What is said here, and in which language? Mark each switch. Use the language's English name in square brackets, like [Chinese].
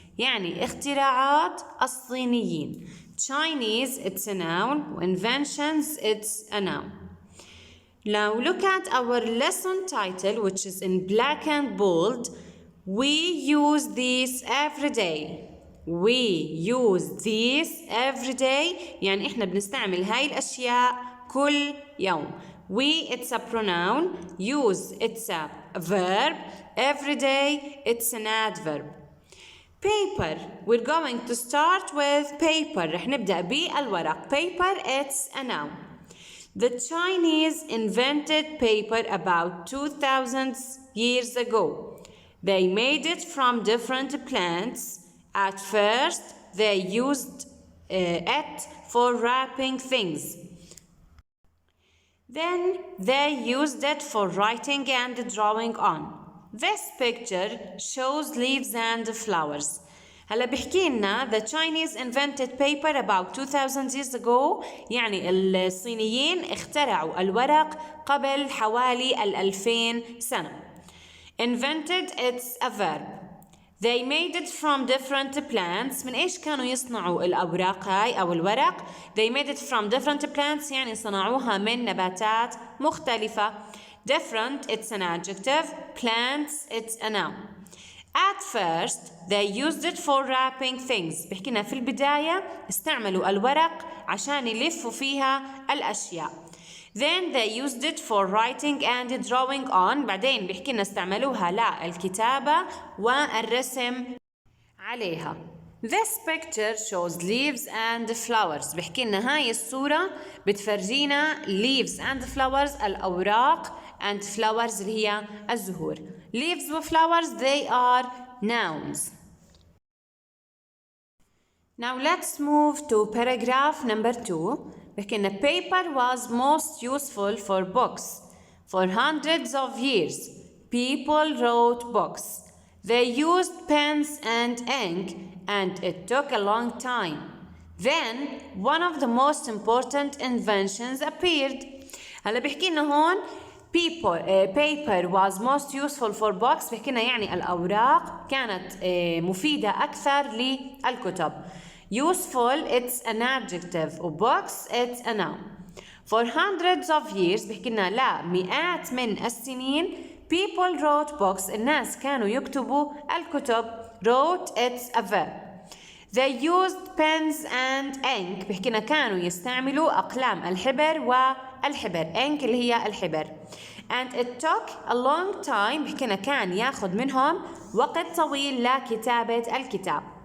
[Arabic] يعني اختراعات الصينيين. [English] Chinese, it's a noun. Inventions, it's a noun. Now look at our lesson title, which is in black and bold. We use these every day. We use these every day. [Arabic] يعني إحنا بنستعمل هاي الأشياء كل يوم. [English] We, it's a pronoun. Use, it's a verb. Every day, it's an adverb. Paper. We're going to start with paper. [Arabic] رح نبدأ بالورق. [English] Paper, it's a noun. The Chinese invented paper about 2,000 years ago. They made it from different plants. At first, they used it for wrapping things. Then, they used it for writing and drawing on. This picture shows leaves and flowers. [Arabic] هلا بحكي لنا [English] the Chinese invented paper about 2,000 years ago. [Arabic] يعني الصينيين اخترعوا الورق قبل حوالي 2000 سنة. [English] Invented, it's a verb. They made it from different plants. [Arabic] من إيش كانوا يصنعوا الأوراق هاي أو الورق؟ [English] They made it from different plants [Arabic] يعني صنعوها من نباتات مختلفة. [English] Different, it's an adjective. Plants, it's a noun. At first, they used it for wrapping things. [Arabic] بحكينا في البداية استعملوا الورق عشان يلفوا فيها الأشياء. [English] Then they used it for writing and drawing on. [Arabic] بعدين بحكينا استعملوها للكتابة والرسم عليها. [English] This picture shows leaves and flowers. [Arabic] بحكينا هاي الصورة بتفرجينا [English] leaves and flowers [Arabic] الأوراق [English] and flowers [Arabic] اللي هي الزهور. [English] Leaves و flowers, they are nouns. Now let's move to paragraph number 2. بحكينا paper was most useful for books. For hundreds of years, people wrote books. They used pens and ink, and it took a long time. Then, one of the most important inventions appeared. [Arabic] هلا بحكينا هون [English] paper was most useful for books. [Arabic] بحكينا يعني الأوراق كانت مفيدة أكثر للكتب. [English] Useful, it's an adjective. Books, it's a noun. For hundreds of years [Arabic] بحكي لنا لمئات من السنين [English] people wrote books [Arabic] الناس كانوا يكتبوا الكتب [English] wrote it's a verb. They used pens and ink [Arabic] بحكي لنا كانوا يستعملوا أقلام الحبر والحبر ink اللي هي الحبر. [English] And it took a long time [Arabic] بحكي لنا كان ياخذ منهم وقت طويل لكتابة الكتاب.